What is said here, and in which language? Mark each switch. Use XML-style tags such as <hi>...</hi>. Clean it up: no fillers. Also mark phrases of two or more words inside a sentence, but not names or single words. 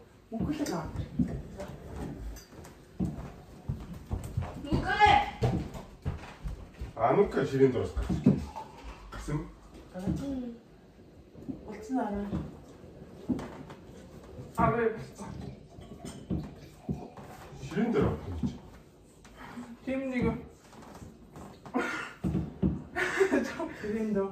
<mn>Мөнгөлөг аа. Ну-ка ширин дорос гасан. Болцсон аа. Арай болцсон. Ширин дорос гэж. Тийм нэг. Тийм дөө.</mn>